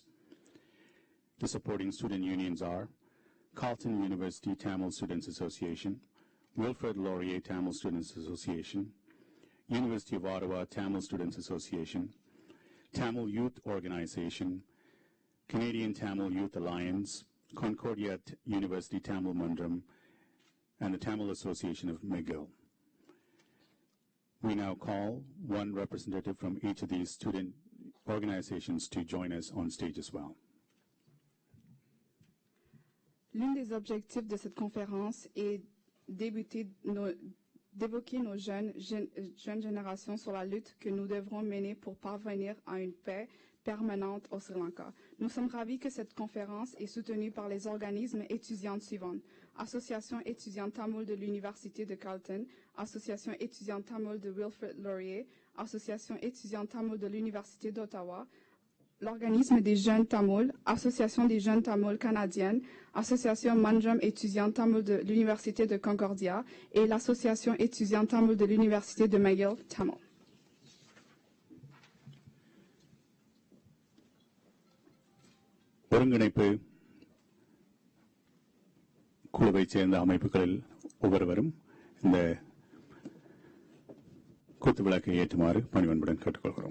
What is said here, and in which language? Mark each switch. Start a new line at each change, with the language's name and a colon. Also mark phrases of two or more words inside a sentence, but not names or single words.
English: The supporting student unions are Carleton University Tamil Students Association, Wilfrid Laurier Tamil Students Association, University of Ottawa Tamil Students Association, Tamil Youth Organization, Canadian Tamil Youth Alliance, Concordia University Tamil Mandram, and the Tamil Association of McGill. We now call one representative from each of these student organizations to join us on stage as well.
French: L'un des objectifs de cette conférence est d'évoquer nos jeunes générations sur la lutte que nous devrons mener pour parvenir à une paix permanente au Sri Lanka. Nous sommes ravis que cette conférence est soutenue par les organismes étudiants suivants. Association étudiante tamoule de l'Université de Carleton, Association étudiante tamoule de Wilfrid Laurier, Association étudiante tamoule de l'Université d'Ottawa, l'Organisme des jeunes tamouls, Association des jeunes tamouls canadiennes, Association Manjam étudiante tamoule de l'Université de Concordia et l'Association étudiante tamoule de l'Université de McGill,
English: Tamil.
Tamil: ஒருங்கிணைப்பு குழுவைச் சேர்ந்த அமைப்புகளில் ஒவ்வொருவரும் இந்த குத்து விளக்கை ஏற்றுமாறு பணிவன்புடன் கேட்டுக்கொள்கிறோம்.